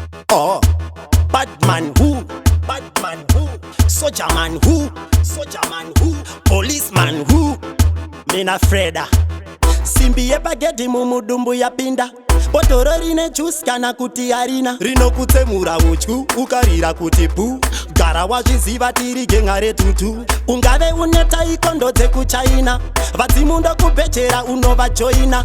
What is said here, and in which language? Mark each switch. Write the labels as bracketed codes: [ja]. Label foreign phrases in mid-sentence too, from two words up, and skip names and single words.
[en] Oh, bad man who? Bad man who? Soldier man who? Soldier man who? Policeman who? [nd] Mina Freda. [sn] Simbi yepagedhi mumudumbu yapinda. Bhodhoro rine juice kana kuti harina. Rinokutsemura utyu, ukarira kuti pu. Gara wazviziva tiri genga retutu. Ungave une taikondo dzekuChina. Vadzimu ndokubhechera unovajoina.